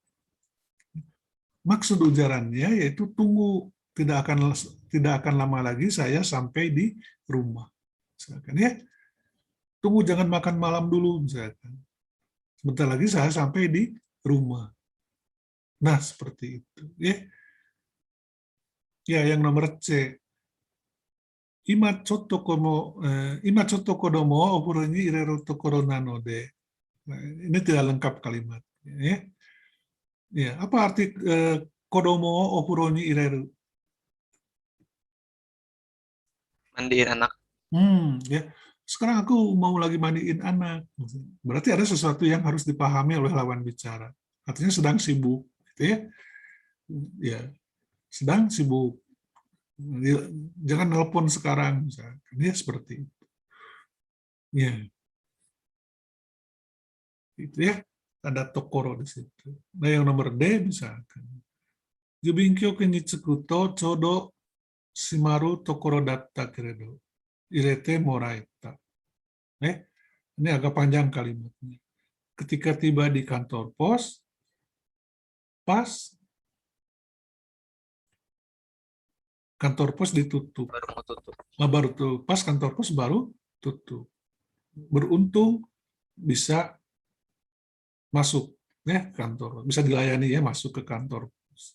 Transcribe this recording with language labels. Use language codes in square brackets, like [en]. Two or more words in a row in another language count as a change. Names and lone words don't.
[id] Maksud ujarannya yaitu tunggu, tidak akan lama lagi saya sampai di rumah. Misalkan ya, tunggu jangan makan malam dulu misalkan. Sebentar lagi saya sampai di rumah. Nah, seperti itu. Ya, yang nomor C. [ja] 今ちょっと子供をお風呂に入れるところなので. [id] Nah, ini tidak lengkap kalimatnya. Ya, apa arti [ja] 子供をお風呂に入れる? [id] Mandiin anak. Ya. Sekarang aku mau lagi mandiin anak. Berarti ada sesuatu yang harus dipahami oleh lawan bicara. Artinya sedang sibuk, gitu ya. Ya, sedang sibuk. Jangan nelpon sekarang, misalkan. Dia seperti itu. Ya. Itu ya. Ada tokoro di situ. Nah, yang nomor D misalkan. [ja] 郵便局に着くとちょうど閉まるところだったけれど. 入れてもらえた. [id] Ini agak panjang kalimatnya. Ketika tiba di kantor pos, pas kantor pos ditutup. Baru mau tutup. Pas kantor pos baru tutup. Beruntung bisa masuk ya kantor, bisa dilayani ya masuk ke kantor pos.